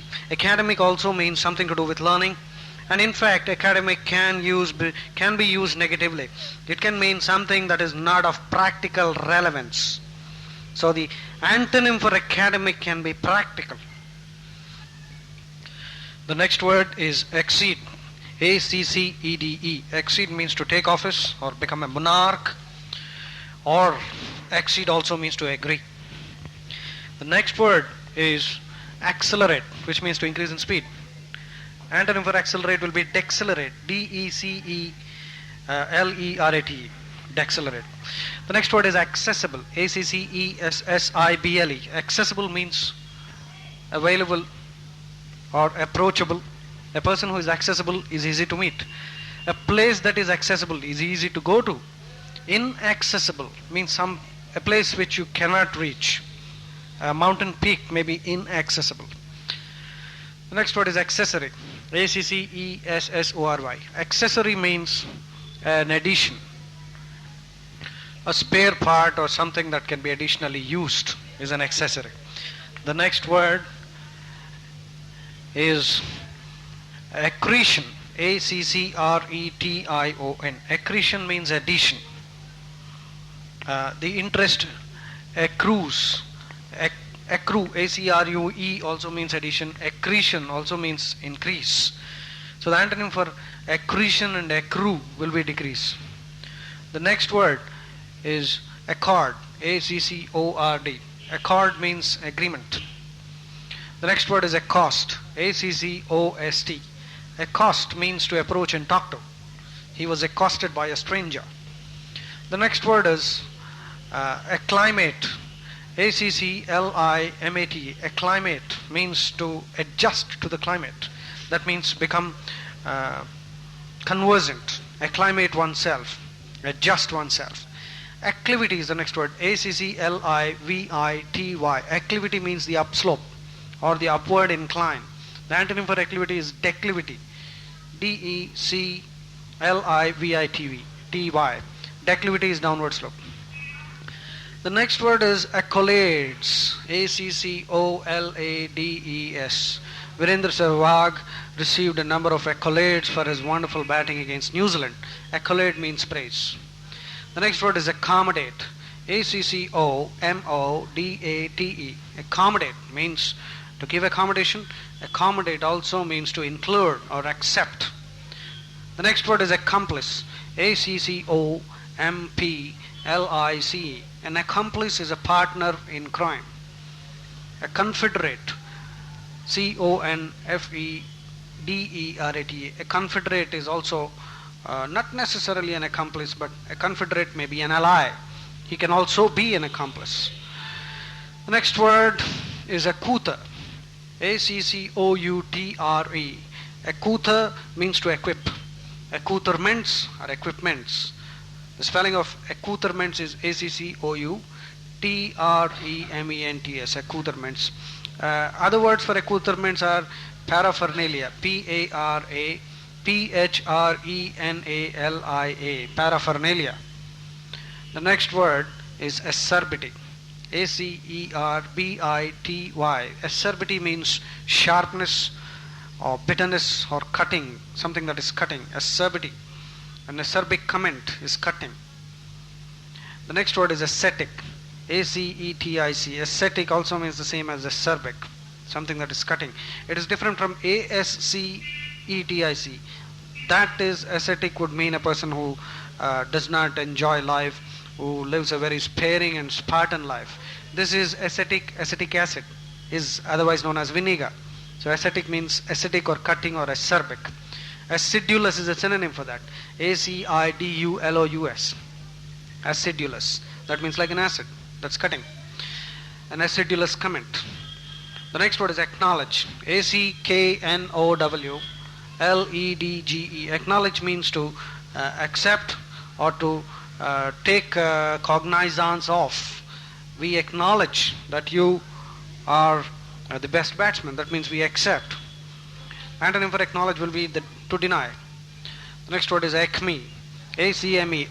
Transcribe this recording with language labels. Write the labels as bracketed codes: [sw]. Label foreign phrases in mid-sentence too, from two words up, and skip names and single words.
[en] Academic also means something to do with learning. And in fact, academic can be used negatively. It can mean something that is not of practical relevance. So the Antonym for academic can be practical. The next word is accede. A-C-C-E-D-E. Accede means to take office or become a monarch, or accede also means to agree. The next word is accelerate, which means to increase in speed. Antonym for accelerate will be decelerate. D-E-C-E-L-E-R-A-T-E. Decelerate. The next word is accessible. A-C-C-E-S-S-I-B-L-E. Accessible means available or approachable. A person who is accessible is easy to meet. A place that is accessible is easy to go to. Inaccessible means a place which you cannot reach. A mountain peak may be inaccessible. The next word is accessory. A-C-C-E-S-S-O-R-Y. Accessory means an addition, a spare part or something that can be additionally used is an accessory. The next word is accretion. A-C-C-R-E-T-I-O-N. Accretion means addition. The interest accrues. Accrue, A-C-R-U-E, also means addition. Accretion also means increase. So the antonym for accretion and accrue will be decrease. The next word is accord. A-C-C-O-R-D. Accord means agreement. The next word is accost. A-C-C-O-S-T. Accost means to approach and talk to. He was accosted by a stranger. The next word is acclimate. A-C-C-L-I-M-A-T. Acclimate means to adjust to the climate. That means become conversant. Acclimate oneself. Adjust oneself. Acclivity is the next word. A-C-C-L-I-V-I-T-Y. Acclivity means the upslope or the upward incline. The antonym for acclivity is declivity. D-E-C-L-I-V-I-T-Y. Declivity is downward slope. The next word is accolades. A-C-C-O-L-A-D-E-S. Virendra Sehwag received a number of accolades for his wonderful batting against New Zealand. Accolade means praise. The next word is accommodate. A-C-C-O-M-O-D-A-T-E. Accommodate means to give accommodation. Accommodate also means to include or accept. The next word is accomplice. A-C-C-O-M-P-L-I-C-E. An accomplice is a partner in crime. A confederate. C-O-N-F-E-D-E-R-A-T-E. A confederate is also not necessarily an accomplice, but a confederate may be an ally. He can also be an accomplice. The next word is accoutre. A-C-C-O-U-T-R-E. Accoutre means to equip. Accoutrements are equipments. The spelling of accoutrements is A-C-C-O-U-T-R-E-M-E-N-T-S. Accoutrements. Other words for accoutrements are paraphernalia. P-A-R-A-P-H-R-E-N-A-L-I-A. Paraphernalia. The next word is acerbity. A-C-E-R-B-I-T-Y. Acerbity means sharpness or bitterness or cutting. Something that is cutting. Acerbity. An acerbic comment is cutting. The next word is ascetic. A-C-E-T-I-C. Ascetic also means the same as acerbic. Something that is cutting. It is different from A-S-C-E-T-I-C. That is, ascetic would mean a person who does not enjoy life, who lives a very sparing and Spartan life. This is ascetic. Acetic acid is otherwise known as vinegar. So ascetic means ascetic or cutting or acerbic. Acidulous is a synonym for that. A-C-I-D-U-L-O-U-S. Acidulous. That means like an acid. That's cutting. An acidulous comment. The next word is acknowledge. A-C-K-N-O-W-L-E-D-G-E. Acknowledge means to accept or to take cognizance of. We acknowledge that you are the best batsman. That means we accept. Antonym for acknowledge will be to deny. The next word is acme. A-C-M-E.